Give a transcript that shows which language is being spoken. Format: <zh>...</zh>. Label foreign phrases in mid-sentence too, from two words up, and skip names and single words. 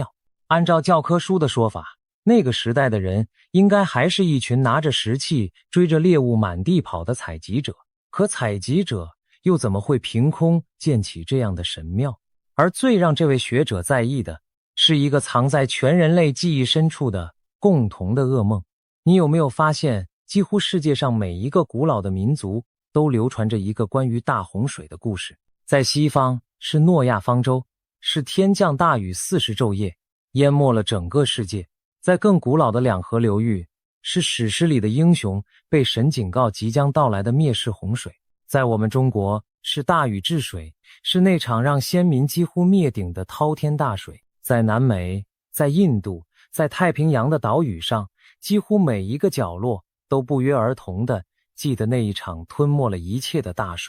<zh>按照教科書的說法，那個時代的人應該還是一群拿着石器追着獵物滿地跑的採集者，可採集者又怎麼會憑空建起這樣的神廟？而最讓這位學者在意的是一個藏在全人類記憶深處的共同的噩夢。你有沒有發現，幾乎世界上每一個古老的民族都流傳着一個關於大洪水的故事？在西方是諾亞方舟，是天降大雨40晝夜淹沒了整個世界。在更古老的两河流域，是史詩裡的英雄被神警告即将到來的滅世洪水。在我們中國，是大禹治水，是那場讓先民幾乎滅頂的滔天大水。在南美， 在印度，在太平洋的島嶼上，幾乎每一個角落都不約而同地記得那一場吞沒了一切的大水。</zh>